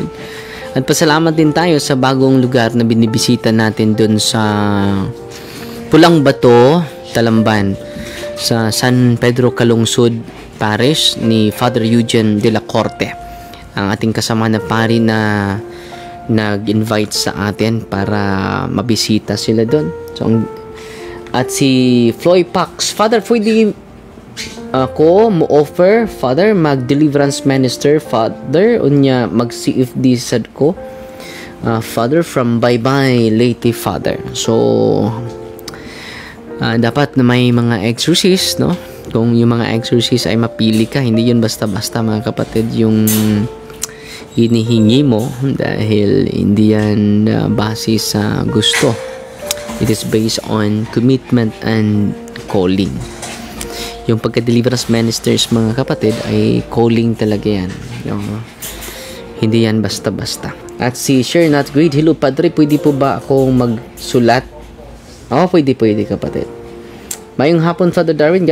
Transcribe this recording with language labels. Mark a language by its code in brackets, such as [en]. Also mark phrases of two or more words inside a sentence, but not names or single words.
[tl] At pasalamat din tayo sa bagong lugar na binibisita natin dun sa Pulang Bato, Talamban, sa San Pedro Calungsod Parish ni Father Eugene de la Corte, ang ating kasama na pari na nag-invite sa atin para mabisita sila doon. [ceb] So, at si Floyd Pax, Father, pwede ako mo-offer, Father, mag- [en] deliverance minister, [ceb] Father, unya mag-CFD sad ko, Father, from Bye-Bye Leyte, Father. [tl] So, dapat na may mga exorcist, no? Kung yung mga exorcist ay mapili ka, hindi yun basta-basta mga kapatid yung hinihingi mo, dahil hindi yan base sa gusto. [en] It is based on commitment and calling. [tl] Yung pagka- [en] deliverance ministers [tl] mga kapatid ay calling talaga yan. Hindi yan basta-basta. At si Share Not Greed, hello Padre, pwede po ba akong magsulat? Pwede kapatid. [ceb] Mayong hapon, Father Darwin.